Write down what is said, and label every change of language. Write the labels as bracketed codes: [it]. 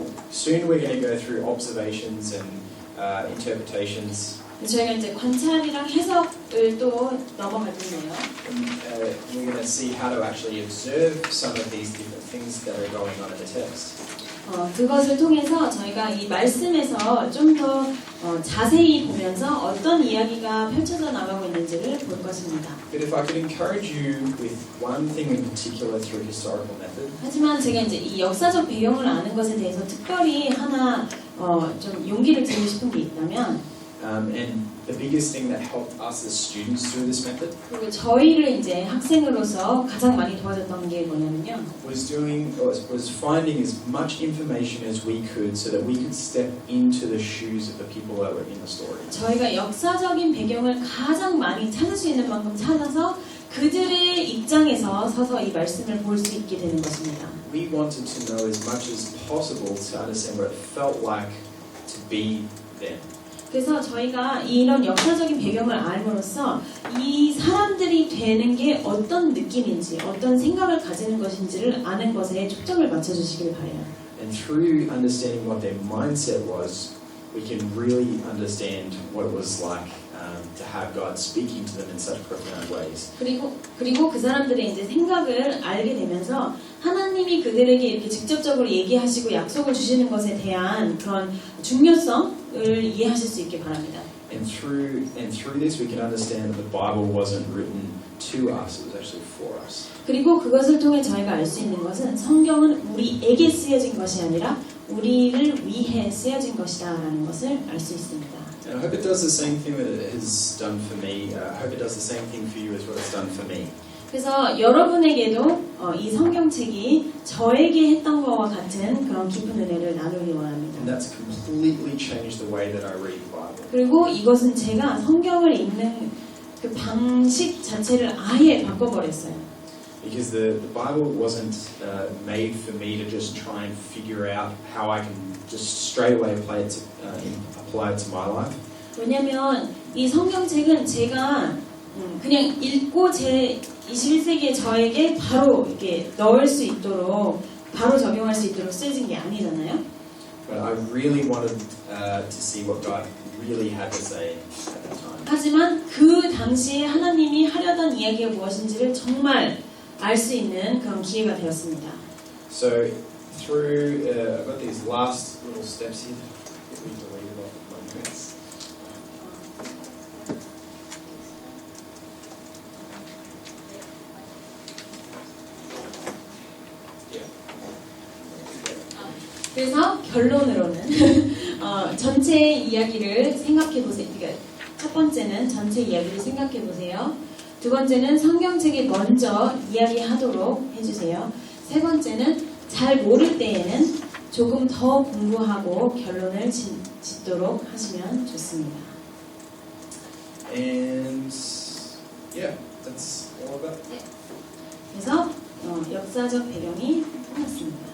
[en] Soon we're going to go through observations and interpretations. [ko] 저희가 이제 관찰이랑 해석을 또 넘어갈 텐데요. [en] We're going to see how to actually observe some of these different things that are going on in the text. [ko] 그것을 통해서 저희가 이 말씀에서 좀 더 자세히 보면서 어떤 이야기가 펼쳐져 나가고 있는지를 볼 것입니다. [en] But if I could encourage you with one thing in particular through historical method, [ko] 하지만 제가 이제 이 역사적 배경을 아는 것에 대해서 특별히 하나 좀 용기를 드리고 싶은 게 있다면, [en] and the biggest thing that helped us as students through this method [ko] 그리고 저희를 이제 학생으로서 가장 많이 도와줬던 게 뭐냐면요. [en] was finding as much information as we could so that we could step into the shoes of the people that were in the story. [ko] 저희가 역사적인 배경을 가장 많이 찾을 수 있는 만큼 찾아서 그들의 입장에서 서서 이 말씀을 볼 수 있게 되는 것입니다. [en] We wanted to know as much as possible to understand what it felt like to be them. [ko] 그래서 저희가 이런 역사적인 배경을 알므로써 이 사람들이 되는 게 어떤 느낌인지, 어떤 생각을 가지는 것인지를 아는 것에 초점을 맞춰주시길 바래요. [en] And through understanding what their mindset was, we can really understand what it was like to have God speaking to them in such profound ways. [ko] 그리고 그 사람들의 이제 생각을 알게 되면서 하나님이 그들에게 이렇게 직접적으로 얘기하시고 약속을 주시는 것에 대한 그런 중요성을 이해하실 수 있게 바랍니다. [en] And through this, we can understand that the Bible wasn't written to us; it was actually for us. [ko] 그리고 그것을 통해 저희가 알 수 있는 것은 성경은 우리에게 쓰여진 것이 아니라 우리를 위해 쓰여진 것이다라는 것을 알 수 있습니다. [en] And I hope it does the same thing that it has done for me. I hope it does the same thing for you as what it's done for me. [ko] 그래서 여러분에게도 이 성경책이 저에게 했던 것과 같은 그런 깊은 은혜를 나누기 원합니다. [en] And that's completely changed the way that I read the Bible. [ko] 그리고 이것은 제가 성경을 읽는 그 방식 자체를 아예 바꿔버렸어요. [en] Because the Bible wasn't made for me to just try and figure out how I can just straight away apply it to my life. [ko] 왜냐하면 이 성경책은 제가 그냥 읽고 제 21세기의 저에게 바로 이렇게 넣을 수 있도록 바로 적용할 수 있도록 쓰여진 게 아니잖아요. [en] But I really wanted to see what God really had to say at that time. [ko] 하지만 그 당시에 하나님이 하려던 이야기가 무엇인지를 정말 알 수 있는 그런 기회가 되었습니다. [en] So through I've got these last little steps here that we deleted off my notes. [ko] 그래서 결론으로는 전체 이야기를 생각해 보세요. 그러니까 첫 번째는 전체 이야기를 생각해 보세요. 두 번째는 성경책에 먼저 이야기하도록 해주세요. 세 번째는 잘 모를 때에는 조금 더 공부하고 결론을 짓도록 하시면 좋습니다. [en] And yeah, that's all I've got. [ko] 그래서 역사적 배경이 끝났습니다.